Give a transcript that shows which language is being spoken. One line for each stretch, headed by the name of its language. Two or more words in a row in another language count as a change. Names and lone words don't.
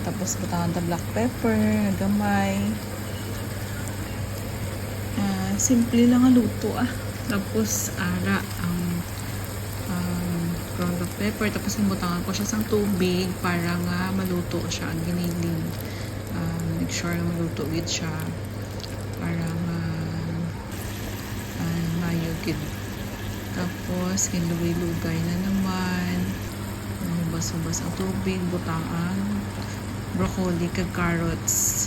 Hiligaynon: Tapos butangan ta
English: black pepper,
Hiligaynon: gamay. Simple lang ang luto Tapos ang
English: ground black pepper,
Hiligaynon: tapos butangan ko siya sang tubig para nga maluto siya ang giniling.
English: Make sure
Hiligaynon: na maluto gid siya para mayo gid. Tapos kinlugay-lugay na naman. Bas-bas ang tubig, butang ang broccoli kag carrots.